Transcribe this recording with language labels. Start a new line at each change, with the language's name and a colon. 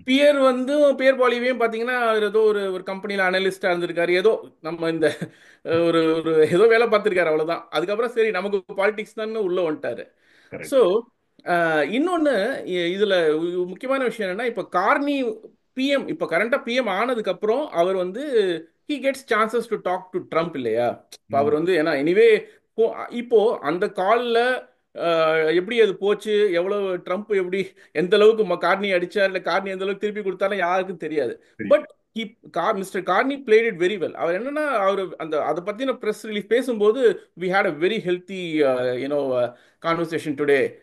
Tamil: Pier வந்து pier பாலிவையும் பார்த்தீங்கன்னா அவர் ஏதோ ஒரு ஒரு கம்பெனியில் அனலிஸ்டாக இருந்திருக்காரு, ஏதோ நம்ம இந்த ஒரு ஒரு ஏதோ வேலை பார்த்துருக்காரு, அவ்வளோதான். அதுக்கப்புறம் சரி நமக்கு பாலிடிக்ஸ் தான் உள்ள வந்துட்டாரு. So
English: Correct.
Tamil: இன்னொன்று இதில் முக்கியமான விஷயம் என்னன்னா, இப்போ கார்னி பிஎம் இப்போ கரண்டாக பிஎம் ஆனதுக்கப்புறம் அவர் வந்து
English: he gets chances to talk to Trump இல்லையா?
Tamil: இப்போ ம். அவர் வந்து ஏன்னா எனிவே இப்போ இப்போ அந்த காலில் எப்படி அது போச்சு, எவ்வளவு ட்ரம்ப் எப்படி எந்த அளவுக்கு கார்னி அடிச்சார், இல்லை கார்னி எந்த அளவுக்கு திருப்பி கொடுத்தாலும் யாருக்கும் தெரியாது. சரி.
English: But mister Carney played it very well.
Tamil: அவர் என்னன்னா அவர் அந்த அதை பத்தின ப்ரெஸ் ரிலீஃப் பேசும்போது
English: We had a very healthy you know conversation today.